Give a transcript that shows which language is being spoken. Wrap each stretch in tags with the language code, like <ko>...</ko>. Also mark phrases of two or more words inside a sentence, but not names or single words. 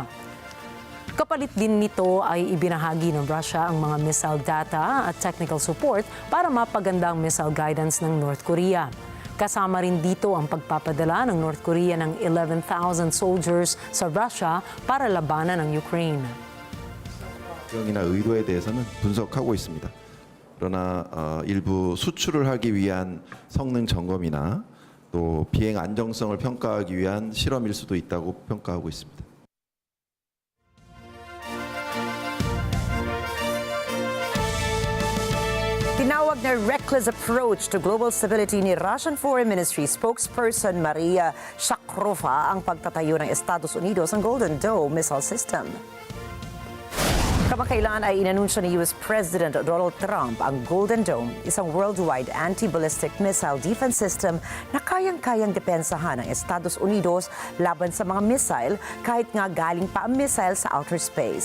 <tl>Kapalit din nito ay ibinahagi ng Russia ang mga</tl> <en>missile data</en> <tl>at</tl> <en>technical support</en> <tl>para mapaganda ang</tl> <en>missile guidance</en> <tl>ng North Korea. Kasama rin dito ang pagpapadala ng North Korea ng 11,000 soldiers sa Russia para labanan ang Ukraine.</tl> <ko>이나 의도에 대해서는 분석하고 있습니다. 그러나 일부 수출을 하기 위한 성능 점검이나 또 비행 안정성을 평가하기 위한 실험일 수도 있다고 평가하고 있습니다.</ko> <tl>Tinawag na</tl> <en>reckless approach to global stability</en> <tl>ni Russian Foreign Ministry spokesperson Maria Shakharova ang pagtatayo ng Estados Unidos ng Golden Dome</tl> <en>missile system.</en> <tl>Kamakailan ay inanunsyo ni US President Donald Trump ang Golden Dome, isang worldwide</tl> <en>anti-ballistic missile defense system</en> <tl>na kayang-kayang depensahan ng Estados Unidos laban sa mga missile kahit nga galing pa ang missile sa</tl> <en>outer space.</en>